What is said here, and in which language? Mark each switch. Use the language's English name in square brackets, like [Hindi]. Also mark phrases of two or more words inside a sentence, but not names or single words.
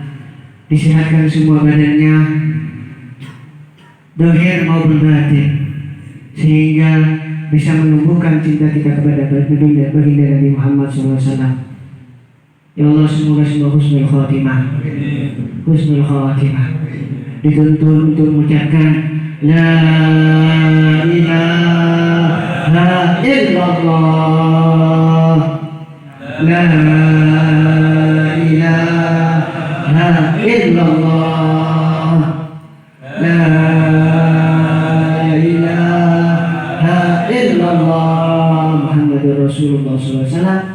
[Indonesian] Disehatkan semua badannya, zahir maupun batin, sehingga bisa menumbuhkan cinta kita kepada baginda Nabi Muhammad SAW. Ya Allah, semoga semua [Arabic] حسن الخاتمة، حسن الخاتمة. [Indonesian] Dituntun untuk mengucapkan [Arabic] لا إله إلا الله، لا إله إلا الله، لا إله إلا الله، محمد رسول الله SAW.